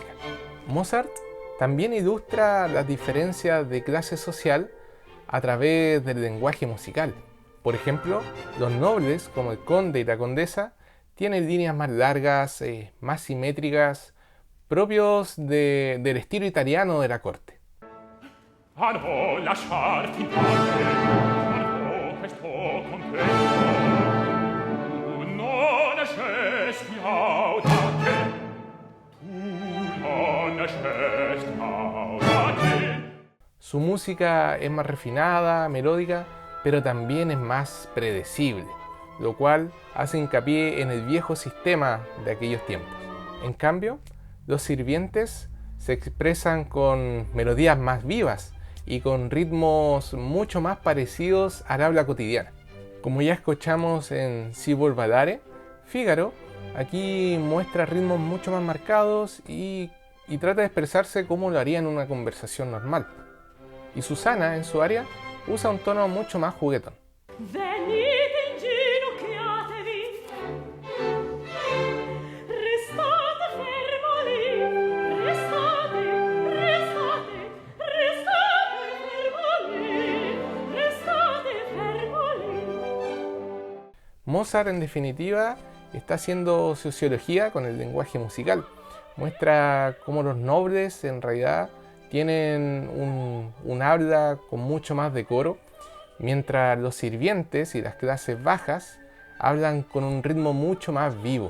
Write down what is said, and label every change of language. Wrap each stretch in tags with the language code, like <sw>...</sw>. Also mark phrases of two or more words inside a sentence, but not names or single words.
<es>Mozart también ilustra las diferencias de clase social a través del lenguaje musical. Por ejemplo, los nobles, como el conde y la condesa, tienen líneas más largas, más simétricas, propios del estilo italiano de la corte.</es> <it>Ah no, lasciarti in pace, ah no, questo compenso, tu non escesti audace, tu non escesti audace.</it> <es>Su música es más refinada, melódica, pero también es más predecible, lo cual hace hincapié en el viejo sistema de aquellos tiempos. En cambio, los sirvientes se expresan con melodías más vivas y con ritmos mucho más parecidos al habla cotidiana. Como ya escuchamos en Si vuol ballare, Fígaro aquí muestra ritmos mucho más marcados y trata de expresarse como lo haría en una conversación normal. Y Susanna, en su aria, usa un tono mucho más juguetón.</es> <it>Venite inginocchiatevi, restate fermo lì, restate fermo lì, restate fermo lì.</it> <es>Mozart, en definitiva, está haciendo sociología con el lenguaje musical. Muestra cómo los nobles, en realidad, tienen un habla con mucho más decoro, mientras los sirvientes y las clases bajas hablan con un ritmo mucho más vivo.</es>